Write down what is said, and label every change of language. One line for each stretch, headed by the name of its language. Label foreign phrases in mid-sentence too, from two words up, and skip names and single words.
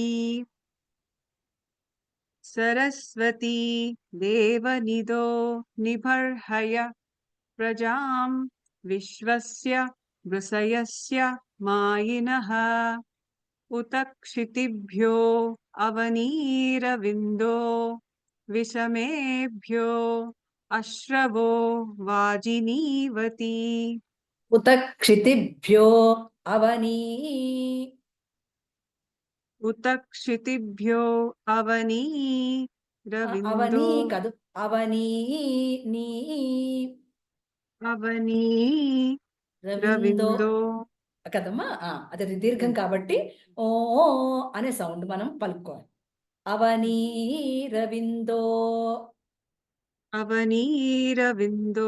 Sanskrit: सरस्वती देवनिदो निबर्हय प्रजां विश्वस्य वृषयस्य मायिनः उत क्षितिभ्यो अवनीरविन्दो विषमेभ्यो अश्रवो वाजिनीवती उत क्षितिभ्यो अवनी उत क्षितिभ्यो అవనీ अवनीरविन्दो కాదు నీ రవిందో అవనీరవిందో
Telugu: కదమ్మా అది దీర్ఘం కాబట్టి ఓ అనే సౌండ్ మనం పలుకోవాలి.
Sanskrit: అవనీ రవిందో అవనీరవిందో